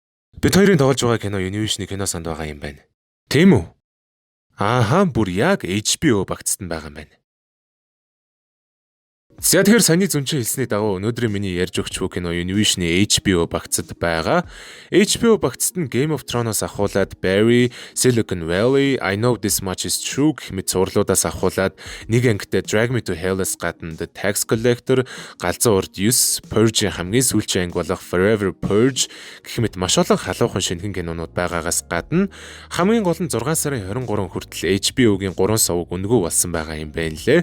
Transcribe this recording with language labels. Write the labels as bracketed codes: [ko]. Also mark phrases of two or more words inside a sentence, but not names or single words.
[mn] Бид хоёрын тоглож байгаа кино Univision-ы кино санд байгаа юм байна. Тийм үү? Ааха, бүр яг HBO багцд нь байгаа юм байна. За тэгэхээр саяны зүнчээ хэлсний дагуу өнөөдрийн миний ярьж өгч буй кино Univision-ы HBO багцад байгаа. HBO багцад нь Game of Thrones-аас ахуулаад Barry, Silicon Valley, I Know This Much Is True гэх мэт зурлуудаас ахуулаад нэг ангитай Drag Me to Hell-аас гадна The Tax Collector, Галзуу урд 9, Purge-ийн хамгийн сүүлчийн анги болох Forever Purge гэх мэт маш олон халуухан шинэхэн кинонууд байгаагаас гадна хамгийн гол нь 6 сарын 23 хүртэл HBO-гийн 3 сувг өнгөө болсон байгаа юм байна лээ.